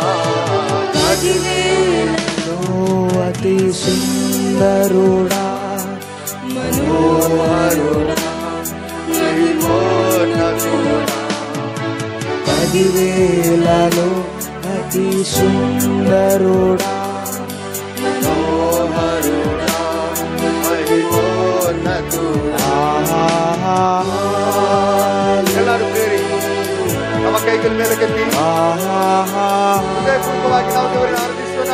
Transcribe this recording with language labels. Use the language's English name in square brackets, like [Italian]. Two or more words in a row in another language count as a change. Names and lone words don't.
[Telugu] 10,000లో అతి సుందరుడా మనోహరుడా 10,000లో అతి సుందరుడా మనోహరుడా [Kannada] మహిమోన్నతుడా ಎಲ್ಲರೂ ಸೇರಿ ನಮ್ಮ ಕೈಗಳ ಮೇಲೆ ಕೆತ್ತಿ ಹೃದಯಪೂರ್ವಕವಾಗಿ ನಾವು ದೇವರನ್ನು ಆರಾಧಿಸೋಣ.